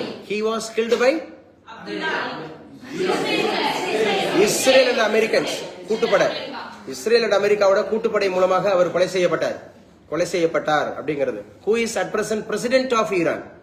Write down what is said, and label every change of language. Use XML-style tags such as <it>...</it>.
<en>He was killed by Israel and Americans கூட்டுப்படை.</en> <ta>Israel and அமெரிக்காவோட கூட்டுப்படை மூலமாக அவர் கொலை செய்யப்பட்டார் அப்படிங்கிறது.</ta> <en>Who is at present president of Iran?</en>